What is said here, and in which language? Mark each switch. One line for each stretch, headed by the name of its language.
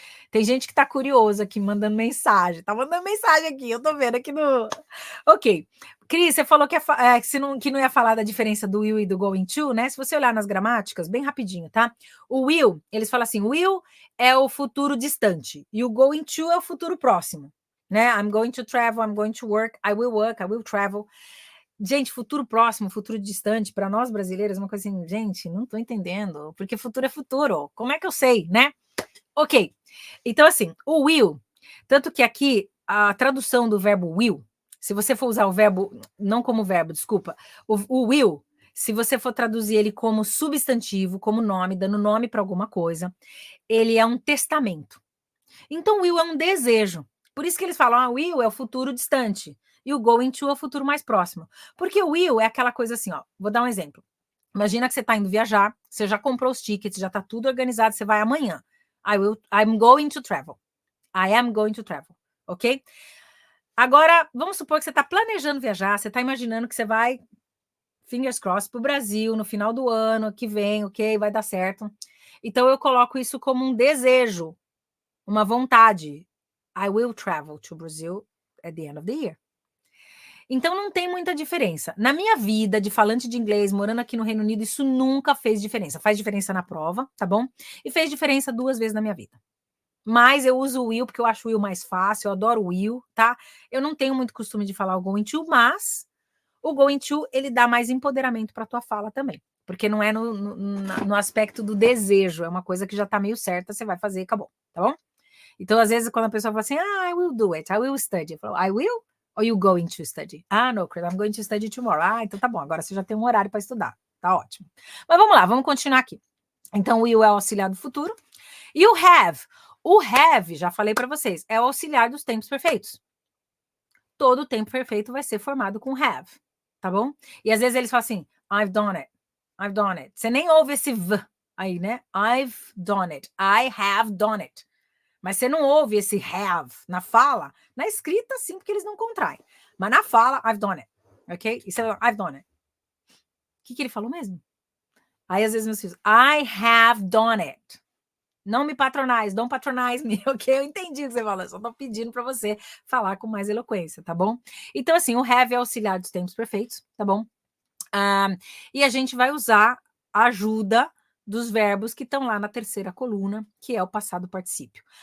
Portuguese: Tem gente que tá curiosa aqui, mandando mensagem. Tá mandando mensagem aqui, eu tô vendo aqui no... Ok. Cris, você falou que não ia falar da diferença do will e do going to, né? Se você olhar nas gramáticas, bem rapidinho, tá? O will, eles falam assim, will é o futuro distante e o going to é o futuro próximo, né?
English: I'm going to travel, I'm going to work, I will travel.
Portuguese: Gente, futuro próximo, futuro distante, para nós brasileiros, é uma coisa assim, gente, não tô entendendo, porque futuro é futuro. Como é que eu sei, né? Ok. Então, assim, o will, tanto que aqui a tradução do verbo will, se você for usar o verbo, não como verbo, desculpa, o will, se você for traduzir ele como substantivo, como nome, dando nome para alguma coisa, ele é um testamento. Então, will é um desejo. Por isso que eles falam, will é o futuro distante e o going to é o futuro mais próximo. Porque o will é aquela coisa assim, ó, vou dar um exemplo. Imagina que você está indo viajar, você já comprou os tickets, já está tudo organizado, você vai amanhã.
English: I'm going to travel. I am going to travel, ok?
Portuguese: Agora, vamos supor que você está planejando viajar, você está imaginando que você vai,
English: fingers crossed,
Portuguese: para o Brasil no final do ano que vem, ok? Vai dar certo. Então, eu coloco isso como um desejo, uma vontade.
English: I will travel to Brazil at the end of the year.
Portuguese: Então, não tem muita diferença. Na minha vida de falante de inglês, morando aqui no Reino Unido, isso nunca fez diferença. Faz diferença na prova, tá bom? E fez diferença 2 vezes na minha vida. mas eu uso o will porque eu acho o will mais fácil, eu adoro o will, tá? Eu não tenho muito costume de falar o going to, mas o going to, ele dá mais empoderamento para tua fala também, porque não é no aspecto do desejo, é uma coisa que já tá meio certa, você vai fazer e acabou, tá bom? Então, às vezes, quando a pessoa fala assim,
English: I will do it, I will study,
Portuguese: eu falo,
English: I will or you going to study? Ah, no, Chris, I'm going to study tomorrow.
Portuguese: Ah, então tá bom, agora você já tem um horário para estudar, tá ótimo. Mas vamos lá, vamos continuar aqui. Então, o will é o auxiliar do futuro. E o have, já falei para vocês, é o auxiliar dos tempos perfeitos. Todo tempo perfeito vai ser formado com have, tá bom? E às vezes eles falam assim,
English: I've done it, I've done it.
Portuguese: Você nem ouve esse v aí, né?
English: I've done it, I have done it.
Portuguese: Mas você não ouve esse have na fala, na escrita sim, porque eles não contraem. Mas na fala,
English: I've done it, ok?
Portuguese: Isso é
English: I've done it.
Portuguese: O que ele falou mesmo? Aí às vezes meus filhos,
English: I have done it.
Portuguese: Não me patronize,
English: don't patronize me,
Portuguese: ok? Eu entendi o que você falou, só tô pedindo para você falar com mais eloquência, tá bom? Então, assim, o have é auxiliar dos tempos perfeitos, tá bom? E a gente vai usar a ajuda dos verbos que estão lá na terceira coluna, que é o passado particípio.